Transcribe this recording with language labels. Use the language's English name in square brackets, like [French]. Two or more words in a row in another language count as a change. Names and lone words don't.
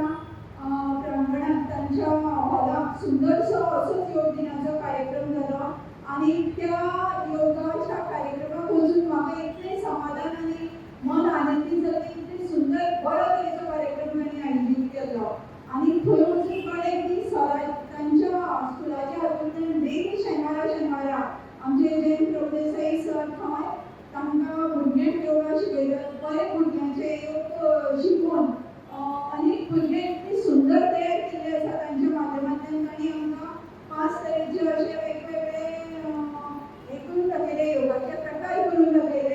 [Marathi] प्रांगणात त्यांच्या हॉलात सुंदरसं असंच योग दिनाचा कार्यक्रम झाला आणि त्या योगाच्या कार्यक्रमापासून मला इतके समाधान आणि मन आनंदित झालं की इतके सुंदर बरं तऱ्हेचा कार्यक्रम त्यांनी आयोजित केला आणि थोडंसं की सर त्यांच्या स्कूलाच्या हातून डेली शनिवारा आमचे जयंत प्रभुदेसाई सर [Konkani] थंय तांकां भुरग्यांक योगा शिकयतात. बरे भुरग्यांचे योग शिकून अनेक भुरगे इतके सुंदर तयार केल्ले आसा तांच्या माध्यमांतल्यान तांणी आमकां 5 तरेचे अशे वेगवेगळे एकूण दाखयले योगाचे प्रकार करून दाखयले.